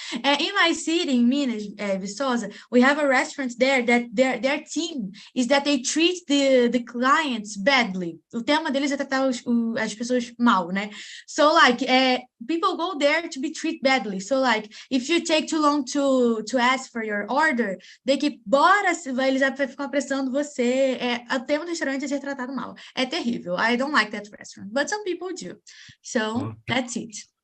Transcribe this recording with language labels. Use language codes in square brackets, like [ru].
[en] In my city, in Minas, Viçosa, we have a restaurant there that their team is that they treat the clients badly. [pt] O tema deles é tratar as pessoas mal, né? [en] So, like, people go there to be treated badly. So, like, if you take too long to ask for your order, they keep, [pt] eles ficam apressando você. O tema do restaurante é ser tratado mal. É terrível. [en] I don't like that restaurant, but some people do. So, that's it.